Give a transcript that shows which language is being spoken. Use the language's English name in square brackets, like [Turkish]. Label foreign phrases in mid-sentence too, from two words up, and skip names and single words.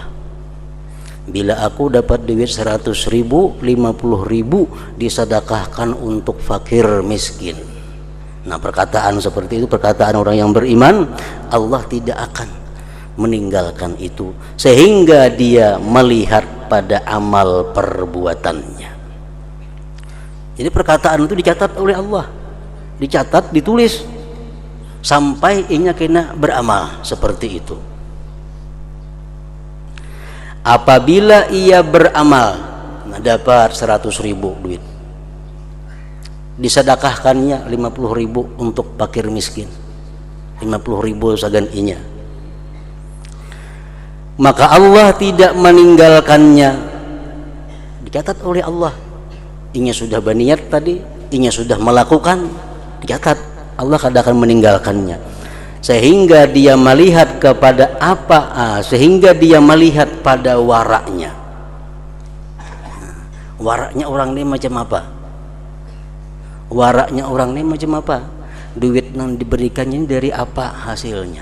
[Indonesian] Bila aku dapat duit 100.000, 50.000 disedekahkan untuk fakir miskin. Nah perkataan seperti itu perkataan orang yang beriman, Allah tidak akan meninggalkan itu sehingga dia melihat pada amal perbuatannya. Jadi perkataan itu dicatat oleh Allah, dicatat, ditulis sampai inya kena beramal seperti itu. Apabila ia beramal, nah dapat 100.000 duit, disedekahkannya 50.000 untuk fakir miskin, 50.000 sagan inya, maka Allah tidak meninggalkannya. Dicatat oleh Allah, inya sudah berniat tadi, inya sudah melakukan, dicatat. Allah kada akan meninggalkannya sehingga dia melihat kepada sehingga dia melihat pada waraknya. Waraknya orang ini macam apa? Waraknya orang ini macam apa? Duit yang diberikannya dari apa hasilnya?